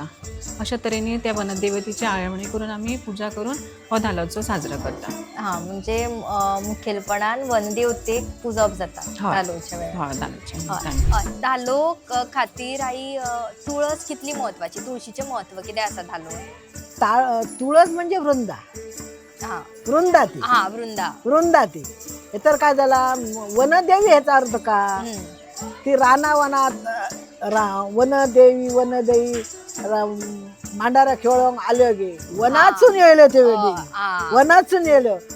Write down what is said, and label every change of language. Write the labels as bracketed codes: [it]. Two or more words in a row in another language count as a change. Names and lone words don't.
[kok] अशा तरेने त्या वनदेवतेची आळवणी करून आम्ही पूजा करून हो धालोचो साजरा करता। म्हणजे मुखेलपणान वनदेवतेक पूजप जाता धालोच्या वेळार। धालो खातीर आई तुळस कितली महत्वाची? तुळशीचे महत्व कितें आसा धालो? तुळस म्हणजे वृंदा, वृंदा ती वृंदा [mr] वृंदा ती हे तर काय झाला वनदेवी ह्याचा अर्थ का ती रानावनात वनदेवी मांडारा खेळून आलो गे वनातून येलो ते वेळी वनातून येलो